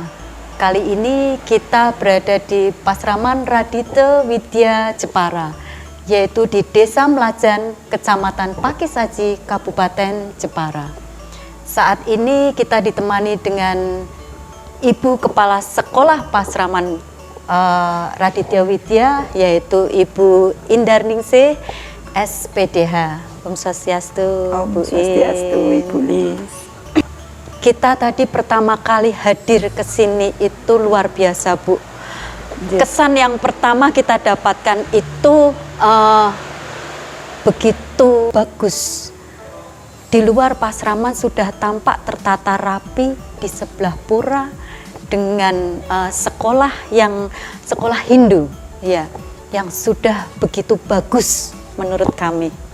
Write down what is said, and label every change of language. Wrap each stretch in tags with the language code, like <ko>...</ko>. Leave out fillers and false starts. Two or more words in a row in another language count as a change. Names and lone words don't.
<id>Kali ini kita berada di Pasraman Radita Widya Jepara, yaitu di Desa Melajan, Kecamatan Pakis Aji, Kabupaten Jepara. Saat ini kita ditemani dengan Ibu Kepala Sekolah Pasraman Radita Widya, yaitu Ibu Indarningsih SPDH.</id> <sa>Om Swastiastu. Om Swastiastu,</sa> <id>Ibu Lis. Kita tadi pertama kali hadir ke sini itu luar biasa, Bu. Kesan yang pertama kita dapatkan itu begitu bagus. Di luar pasraman sudah tampak tertata rapi, di sebelah pura dengan sekolah Hindu, ya, yang sudah begitu bagus menurut kami.</id>